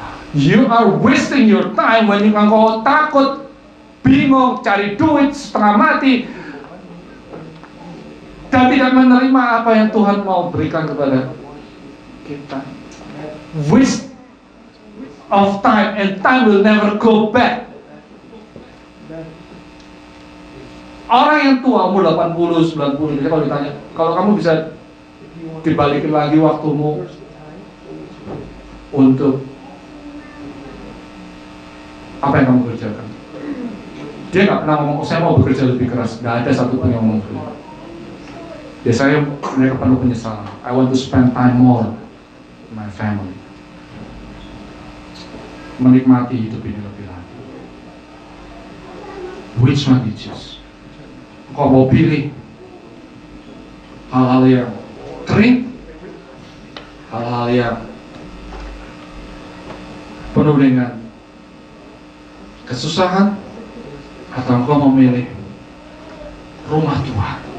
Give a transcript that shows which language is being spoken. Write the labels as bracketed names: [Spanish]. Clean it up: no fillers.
[English] You are wasting your time when [Indonesian] engkau takut, bingung, cari duit setengah mati dan tidak menerima apa yang Tuhan mau berikan kepada kita. [English] Waste of time, and time will never go back. [Indonesian] Orang yang tua, umur 80, 90, jadi kalau ditanya, kalau kamu bisa dibalikin lagi waktumu untuk apa yang kamu kerjakan? Dia nggak pernah ngomong, saya mau bekerja lebih keras. Nggak ada satupun yang ngomong gitu. Biasanya mereka penuh penyesalan. [English] I want to spend time more with my family. [Indonesian] menikmati hidup ini lebih lagi. [English] Which one you choose? [Indonesian] Kau mau pilih hal-hal yang kering, hal-hal yang penuh dengan kesusahan, atau engkau memilih rumah Tuhan?